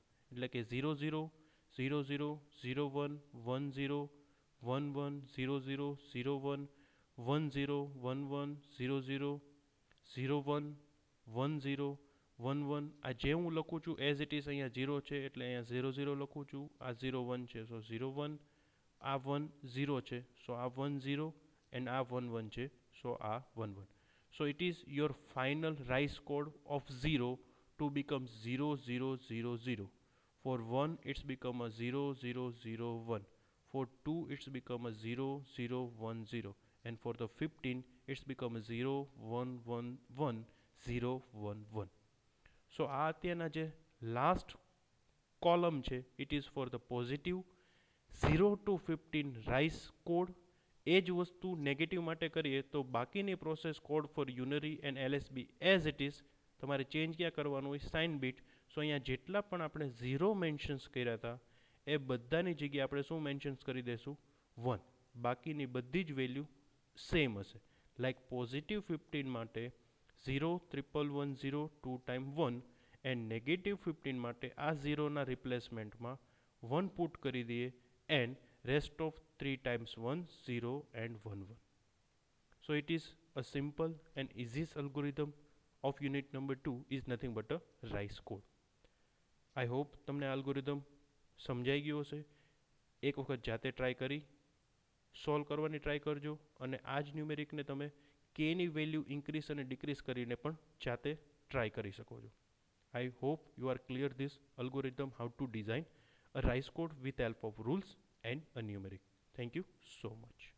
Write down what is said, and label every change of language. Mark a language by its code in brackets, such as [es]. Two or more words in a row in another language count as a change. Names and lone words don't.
[gu] એટલે કે 0 0 0 0 0 1 1 0 1 1 0 0 0 1 1 0 1 1 0 0 0 1 1 0 1 1. આ જે હું લખું છું [en] as it is [gu] અહીંયા 0 છે એટલે અહીંયા 0 0 લખું છું. આ 0 1 છે સો 0 1. આ 1 0 છે સો આ 1 0 એન્ડ આ 1 1 છે સો આ 1 1. [en] So it is your final rice code of 0 to become 0 0 0 0. For 1 it's become a 0 0 0 1. For 2 it's become a 0 0 1 0. And for the 15 it's become a 0 1 1 1 0 1 1. So [gu] આ અત્યારના જે [en] last column છે it is for the positive 0 to 15 rice code. [gu] એ જ વસ્તુ નેગેટિવ માટે કરીએ તો બાકીની [en] process code for unary and LSB as it is. [gu] તમારે ચેન્જ ક્યાં કરવાનું હોય? [en] sign bit. [gu] સો અહીંયા જેટલા પણ આપણે 0 મેન્શન્સ કર્યા હતા એ બધાની જગ્યાએ આપણે શું મેન્શન્સ કરી દઈશું? 1. બાકીની બધી જ વેલ્યુ સેમ હશે. [en] like positive [gu] 15 માટે 0 1 1 0 2 ટાઈમ 1 [en] and negative [gu] 15 માટે આ 0ના રિપ્લેસમેન્ટમાં 1 પુટ કરી દઈએ એન્ડ [en] rest of 3 times 1 0 and 1 1. So it is a simple and easiest algorithm of unit number 2 is nothing but a rice code. I hope [gu] તમને algorithm સમજાઈ ગયો હશે. એક વખત જાતે ટ્રાય કરી સોલ્વ કરવાની ટ્રાય કરજો અને આ જ ન્યુમેરિકને તમે કેની વેલ્યુ ઇન્ક્રીઝ અને ડિક્રીઝ કરીને પણ જાતે ટ્રાય કરી શકો છો. [en] I hope you are clear this algorithm how to design a rice code with help of rules and a numeric. Thank you so much.